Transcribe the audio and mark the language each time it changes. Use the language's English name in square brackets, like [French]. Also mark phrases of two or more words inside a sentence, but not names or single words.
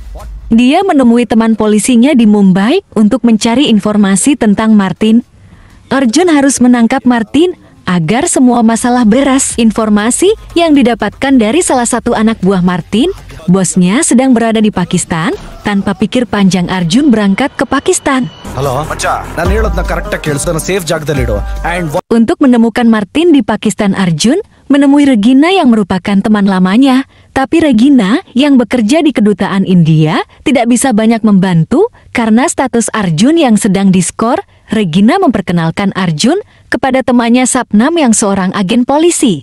[Indonesian] Dia menemui teman polisinya di Mumbai untuk mencari informasi tentang Martin. Arjun harus menangkap Martin agar semua masalah beres. Informasi yang didapatkan dari salah satu anak buah Martin, bosnya sedang berada di Pakistan. Tanpa pikir panjang, Arjun berangkat ke Pakistan. Halo, [Kannada] ನಾನು ಹೇಳೋದನ್ನ ಕರೆಕ್ಟಾಗಿ ಕೇಳಿಸು, ಸೇಫ್ ಜಾಗದಲ್ಲಿ ಇಡು. [Indonesian] Untuk menemukan Martin di Pakistan, Arjun menemui Regina yang merupakan teman lamanya. Tapi Regina yang bekerja di kedutaan India tidak bisa banyak membantu karena status Arjun yang sedang diskor. Regina memperkenalkan Arjun kepada temannya Sapnam yang seorang agen polisi.